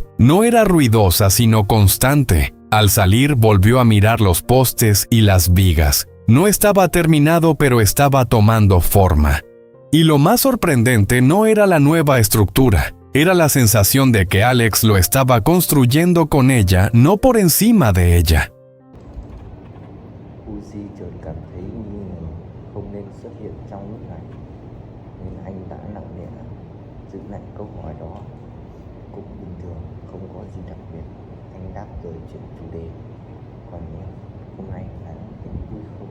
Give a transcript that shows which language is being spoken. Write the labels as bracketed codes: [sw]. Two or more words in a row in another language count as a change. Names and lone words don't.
[es] No era ruidosa, sino constante. Al salir volvió a mirar los postes y las vigas. No estaba terminado, pero estaba tomando forma. Y lo más sorprendente no era la nueva estructura. Era la sensación de que Alex lo estaba construyendo con ella, no por encima de ella. [vi] Uzi chợt cảm thấy nghi ngờ không nên xuất hiện trong lúc này, nên anh đã nặng nề giữ lại câu hỏi đó. Cũng bình thường, không có gì đặc biệt, anh đáp rồi chuyển chủ đề. Còn em, hôm nay anh thấy vui không?